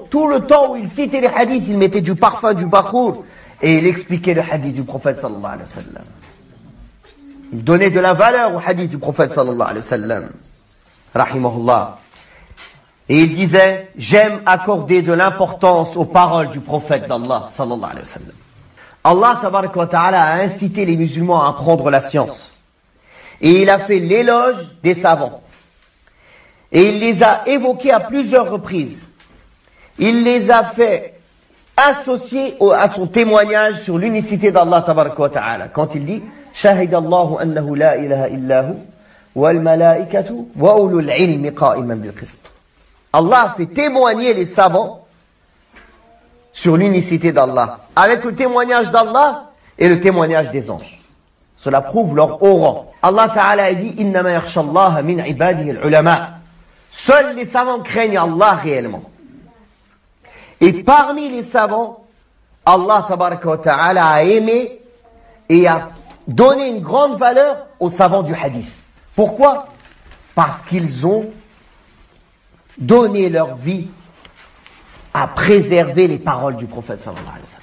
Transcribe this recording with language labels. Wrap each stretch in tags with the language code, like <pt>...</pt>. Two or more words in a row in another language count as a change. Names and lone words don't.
<fr>Tout le temps où il citait les hadiths, il mettait du parfum, du bakhour. Et il expliquait le hadith du prophète</fr> <ar>صلى الله عليه وسلم.</ar> <fr>Il donnait de la valeur au hadith du prophète</fr> <ar>صلى الله عليه وسلم.</ar> <fr>Rahimahullah. Et il disait, j'aime accorder de l'importance aux paroles du prophète d'Allah</fr> <ar>صلى الله عليه وسلم.</ar> <fr>Allah</fr> <ar>تبارك وتعالى</ar> <fr>a incité les musulmans à apprendre la science. Et il a fait l'éloge des savants. Et il les a évoqués à plusieurs reprises. Il les a fait associer à son témoignage sur l'unicité d'Allah</fr> <ar>تبارك وتعالى.</ar> <fr>Quand il dit,</fr> <ar>شهد الله أنه لا إله إلا هو والملائكة وأولو العلم قائما بالقسط.</ar> <fr>Allah a fait témoigner les savants sur l'unicité d'Allah, avec le témoignage d'Allah et le témoignage des anges. Cela prouve leur haut rang. Allah Ta'ala a dit,</fr> <ar>إنما يخشى الله من عباده العلماء.</ar> <fr>Seuls les savants craignent Allah réellement. Et parmi les savants, Allah</fr> <ar>تبارك وتعالى</ar> <fr>a aimé et a donné une grande valeur aux savants du hadith. Pourquoi? Parce qu'ils ont donné leur vie à préserver les paroles du prophète</fr> <ar>صلى الله عليه وسلم.</ar>